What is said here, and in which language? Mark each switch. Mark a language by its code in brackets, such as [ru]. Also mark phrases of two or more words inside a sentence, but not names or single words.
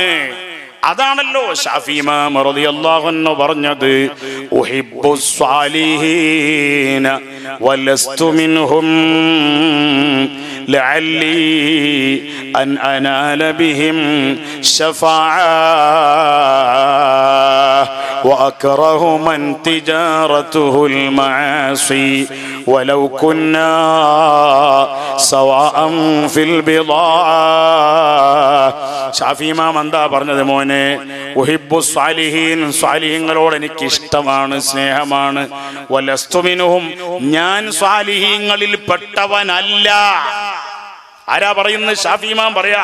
[ar] അതാണല്ലോ ഷാഫി ഇമാം رضي الله عنه പറഞ്ഞത്, أحب الصالحين ولست منهم لعلي أن أنال بهم شفاعة. وأكره من تجارته المعاصي ولو كنا سواء في البضاعة. [ml] ഷാഫി ഇമാം എന്താ പറഞ്ഞത്? മോനെ, [ar] أحب الصالحين, [ml] സ്വാലിഹീങ്ങളോട് എനിക്ക് ഇഷ്ടമാണ്, സ്നേഹമാണ്. [ar] ولست منهم, [ml] ഞാൻ സ്വാലിഹീങ്ങളിൽ പെട്ടവനല്ല. ആരാ പറയുന്നത്? ഷാഫി ഇമാം പറയാ.